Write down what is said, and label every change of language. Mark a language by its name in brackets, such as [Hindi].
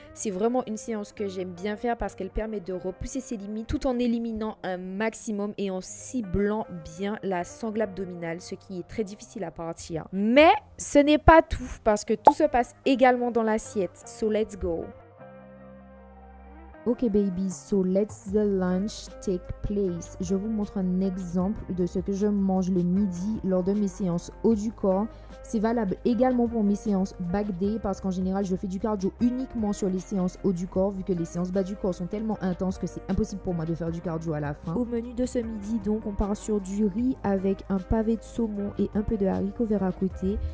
[French] C'est vraiment une séance que j'aime bien faire parce qu'elle permet de repousser ses limites tout en éliminant un maximum et en ciblant bien la sangle abdominale, ce qui est très difficile à partir. Mais ce n'est pas tout parce que tout se passe également dans l'assiette. [English] So let's go! Ok baby, so let's the lunch take place. [French] Je vous montre un exemple de ce que je mange le midi lors de mes séances haut du corps. C'est valable également pour mes séances back day parce qu'en général, je fais du cardio uniquement sur les séances haut du corps vu que les séances bas du corps sont tellement intenses que c'est impossible pour moi de faire du cardio à la fin. Au menu de ce midi, donc, on part sur du riz avec un pavé de saumon et un peu de haricots verts à côté.